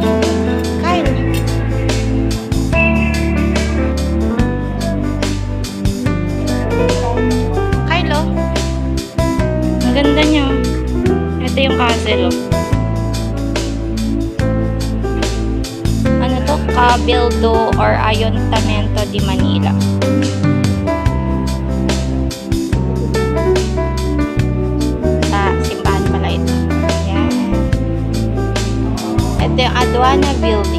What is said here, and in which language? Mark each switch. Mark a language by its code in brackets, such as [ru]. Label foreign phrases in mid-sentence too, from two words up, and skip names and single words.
[tl] Kyle. Ganda niya. Ito yung castle. Ano to? Cabildo or Ayuntamiento de Manila. Simbahan pala ito. Yan. Ito yung Aduana Building.